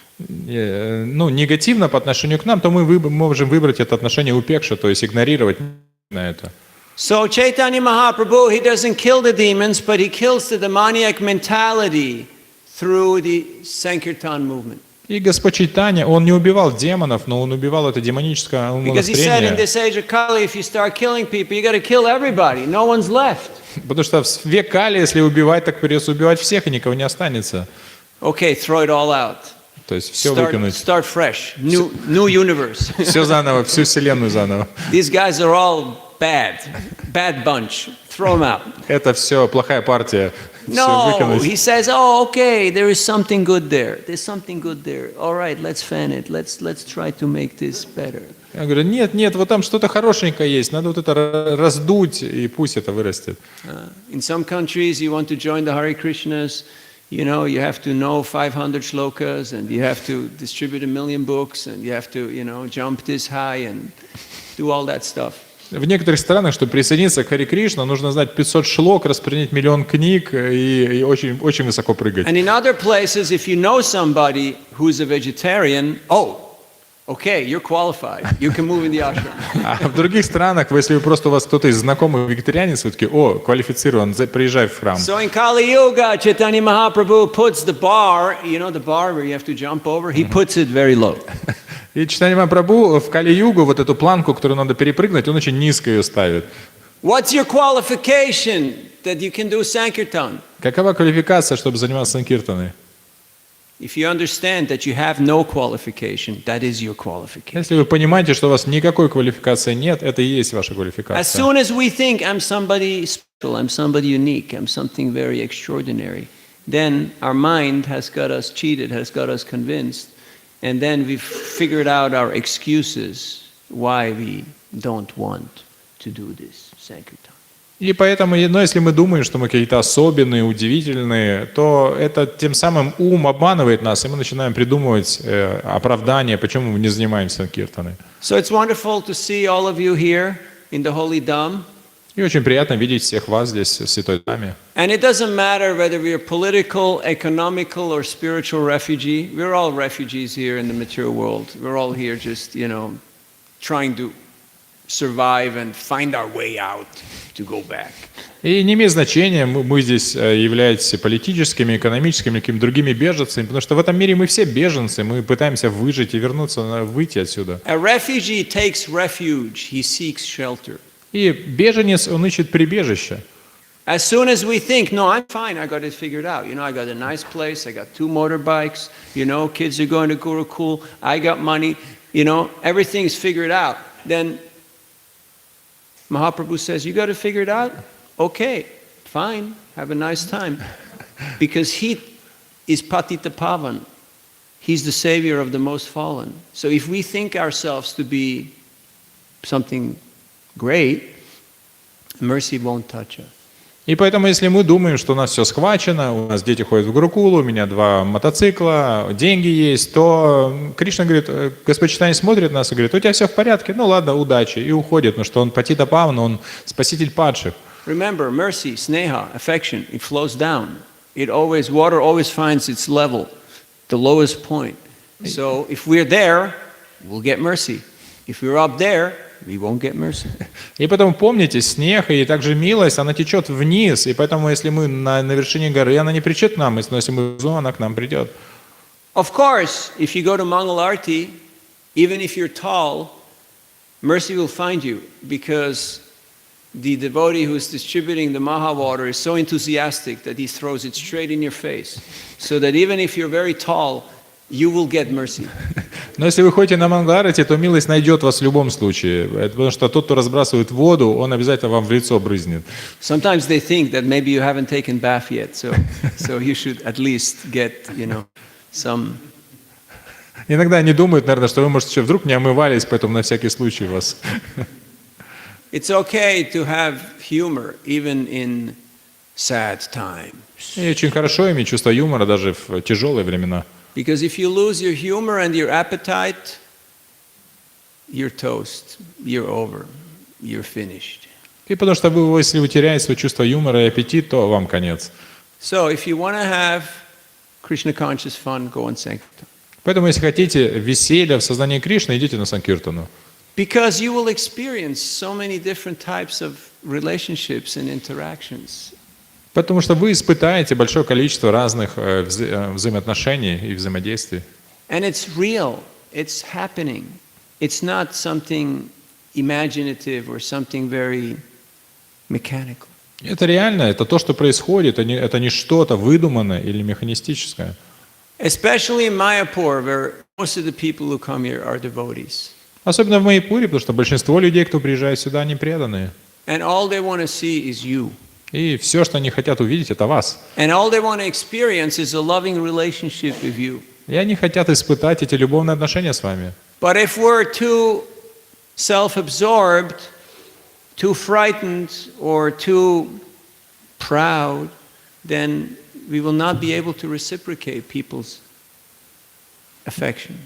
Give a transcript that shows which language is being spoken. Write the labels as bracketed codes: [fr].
[ru] негативно по отношению к нам, то мы можем выбрать это отношение упекша, то есть игнорировать на это. [en] So Chaitanya Mahaprabhu, he doesn't kill the demons, but he kills the demoniac mentality through the Sankirtan movement. [ru] И Господь Чайтанья, он не убивал демонов, но он убивал это демоническое [en] Because he said in [ru] умонастроение. [en] this age of Kali, if you start killing people, you got to kill everybody. No one's left. [ru] Потому что в век Кали, если убивать, так придется убивать всех, и никого не останется. [en] Okay, throw it all out. [ru] То есть все выкинуть. [en] Start fresh. New universe. [ru] Все заново, всю вселенную заново. [en] These guys are all bad. Bad bunch. Throw them out. [ru] Это все плохая партия. Все [en] No, [ru] выкинуть. [en] he says, oh, okay, there is something good there. There's something good there. All right, let's fan it. Let's try to make this better. [ru] Я говорю, нет, вот там что-то хорошенькое есть, надо вот это раздуть, и пусть это вырастет. [en] In some countries, you want to join the Hare Krishnas, you know, you have to know 500 shlokas, and you have to distribute 1 million books, and you have to, you know, jump this high and do all that stuff. [ru] В некоторых странах, чтобы присоединиться к Харе Кришна, нужно знать 500 шлок, распространить 1 000 000 книг и очень, очень высоко прыгать. [en] And in other places, if you know somebody who's a vegetarian, oh, okay, you're qualified. You can move in the ashram. [ru] А в других странах, если у вас кто-то из знакомых вегетарианец, вы такие, о, квалифицирован, приезжай в храм. [en] So in Kali Yuga, Chaitanya Mahaprabhu puts the bar, you know, the bar where you have to jump over, he puts it very low. [ru] И Чайтанья Махапрабху в Кали-югу вот эту планку, которую надо перепрыгнуть, он очень низко ее ставит. [en] What's your qualification that you can do Sankirtan? [ru] Какова квалификация, чтобы заниматься санкиртаной? [en] If you understand that you have no qualification, that is your qualification. [ru] Если вы понимаете, что у вас никакой квалификации нет, это и есть ваша [en] As [ru] квалификация. [en] soon as we think I'm somebody special, I'm somebody unique, I'm something very extraordinary, then our mind has got us cheated, has got us convinced, and then we've figured out our excuses why we don't want to do this Sankirtan. [ru] И поэтому, но если мы думаем, что мы какие-то особенные, удивительные, то это тем самым ум обманывает нас, и мы начинаем придумывать оправдания, почему мы не занимаемся санкиртаной. [en] So it's wonderful to see all of you here in the Holy Dham. [ru] И очень приятно видеть всех вас здесь, в Святой Даме. [en] And it doesn't matter whether we are political, economical, or spiritual refugee. We're all refugees here in the material world. We're all here just, you know, trying to survive and find our way out to go back. [ru] И не имеет значения, мы здесь являемся политическими, экономическими, какими-то другими беженцами, потому что в этом мире мы все беженцы, мы пытаемся выжить и вернуться, выйти отсюда. [en] A refugee takes refuge. He seeks shelter. [ru] И беженец, он ищет прибежище. [en] As soon as we think, no, I'm fine, I got it figured out. You know, I got a nice place, I got 2 motorbikes, you know, kids are going to Gurukul, I got money, you know, everything's figured out. Then Mahaprabhu says, you got to figure it out? Okay, fine, have a nice time. Because he is Patita Pavan. He's the savior of the most fallen. So if we think ourselves to be something great, mercy won't touch us. [ru] И поэтому, если мы думаем, что у нас все схвачено, у нас дети ходят в Гурукулу, у меня 2 мотоцикла, деньги есть, то Кришна говорит, Господь Чайтанья смотрит на нас и говорит, у тебя все в порядке, ну ладно, удачи, и уходит, потому что он Патита Павна, он спаситель падших. [en] Remember, mercy, sneha, affection, it flows down. Water always finds its level, the lowest point. So if we're there, we'll get mercy. If we're up there, we won't get mercy. [ru] И потом помните, снег и также милость, она течет вниз, и поэтому если мы на вершине горы, она не придет к нам, но если мы внизу, она к нам придет. [en] Of course, if you go to Mangalarti, even if you're tall, mercy will find you, because the devotee who's distributing the Maha water is so enthusiastic that he throws it straight in your face, so that even if you're very tall, you will get mercy. [ru] Но если вы ходите на Мангаларати, то милость найдет вас в любом случае, потому что тот, кто разбрасывает воду, он обязательно вам в лицо брызнет. [en] Sometimes they think that maybe you haven't taken bath yet, so you should at least get, some. [ru] Иногда они думают, наверное, что вы, может, еще вдруг не омывались, поэтому на всякий случай вас. [en] It's okay to have humor even in sad times. [ru] И очень хорошо иметь чувство юмора даже в тяжелые времена. [en] Because if you lose your humor and your appetite, you're toast, you're over, you're finished. [ru] И потому что вы, если вы теряете свое чувство юмора и аппетит, то вам конец. [en] So if you want to have Krishna conscious fun, go on Sankirtan. [ru] Поэтому, если хотите веселья в сознании Кришны, идите на Санкиртану. [en] Because you will experience so many different types of relationships and interactions. [ru] Потому что вы испытаете большое количество разных взаимоотношений и взаимодействий. [en] And it's real. It's happening. It's not something imaginative or something very mechanical. [ru] Это реально, это то, что происходит, это не что-то выдуманное или механистическое. [en] Especially in Mayapur, where most of the people who come here are devotees. [ru] Особенно в Майяпуре, потому что большинство людей, кто приезжает сюда, они преданные. [en] And all they want to see is you. [ru] И все, что они хотят увидеть, это вас. [en] And all they want to experience is a loving relationship with you. [ru] И они хотят испытать эти любовные отношения с вами. [en] But if we're too self-absorbed, too frightened, or too proud, then we will not be able to reciprocate people's affection.